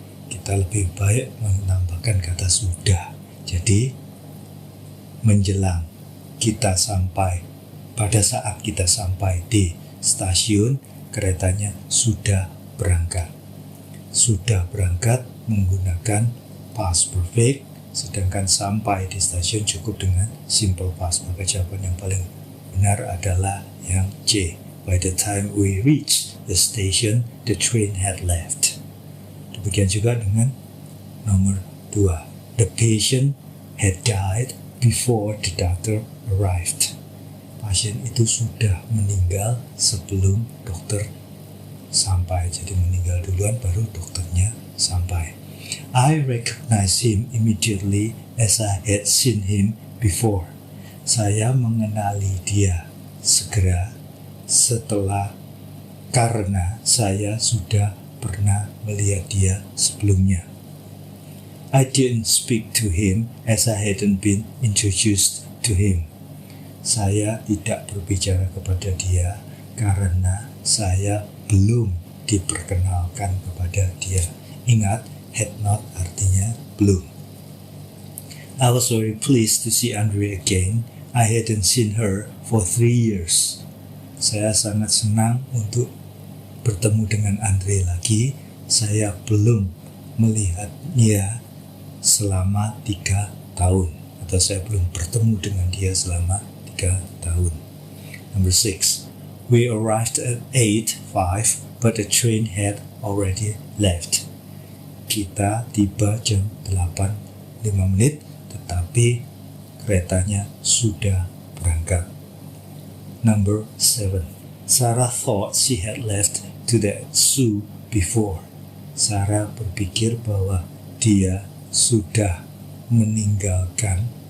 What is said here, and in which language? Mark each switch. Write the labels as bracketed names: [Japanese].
[Indonesian] Kita lebih baik menambahkan kata sudah. Jadi menjelang kita sampai, pada saat kita sampai di stasiun, keretanya sudah berangkat. Sudah berangkat menggunakan past perfect, sedangkan sampai di stasiun cukup dengan simple past. Maka jawaban yang paling benar adalah yang C. [English] By the time we reach the station, the train had left. [Indonesian] Demikian juga dengan nomor 2. [English] The patient had died before the doctor arrived. [Indonesian] Pasien itu sudah meninggal sebelum dokter sampai. Jadi meninggal duluan baru dokternya sampai. [English] I recognized him immediately as I had seen him before. [Indonesian] Saya mengenali dia segera karena saya sudah pernah melihat dia sebelumnya. [English] I didn't speak to him as I hadn't been introduced to him. [Indonesian] Saya tidak berbicara kepada dia karena saya belum diperkenalkan kepada dia. Ingat, [English] had not [Indonesian] artinya belum. [English] I was very pleased to see Andre again. I hadn't seen her for 3 years. [Indonesian] Saya sangat senang untuk bertemu dengan Andre lagi. Saya belum melihatnya selama 3 tahun, atau saya belum bertemu dengan dia selama 3 tahun. [English] Number 6. We arrived at 8:05, but the train had already left. [Indonesian] Kita tiba jam 8:05, tetapi keretanya sudah berangkat. [English] Number 7. Sarah thought she had left to the zoo before. [Indonesian] Sarah berpikir bahwa dia sudah meninggalkan.